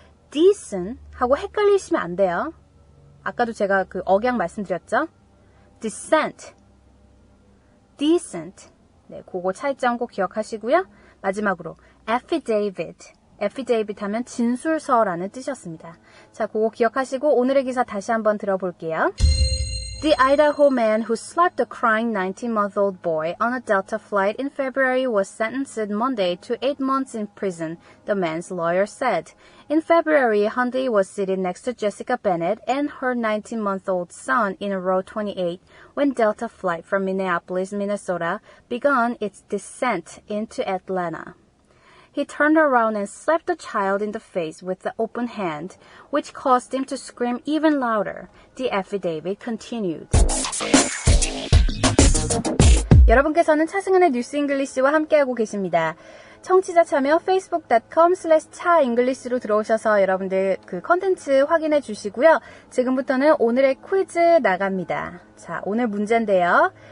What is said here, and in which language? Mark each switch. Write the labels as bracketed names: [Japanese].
[Korean] descent 하고 헷갈리시면 안 돼요. 아까도 제가 그 억양 말씀드렸죠? descent. decent. 네, 그거 차이점 꼭 기억하시고요. 마지막으로 affidavit. affidavit 하면 진술서라는 뜻이었습니다. 자, 그거 기억하시고 오늘의 기사 다시 한번 들어볼게요. [English] The Idaho man who slapped a crying 19-month-old boy on a Delta flight in February was sentenced Monday to 8 months in prison, the man's lawyer said. In February, Hyundai was sitting next to Jessica Bennett and her 19-month-old son in row 28 when Delta flight from Minneapolis, Minnesota began its descent into Atlanta. He turned around and slapped the child in the face with the open hand, which caused him to scream even louder. The affidavit continued. [Korean] 여러분께서는 차승은의 뉴스 잉글리시와 함께하고 계십니다. 청취자 참여 facebook.com/차잉글리시로 들어오셔서 여러분들 그 컨텐츠 확인해 주시고요. 지금부터는 오늘의 퀴즈 나갑니다. 자, 오늘 문제인데요.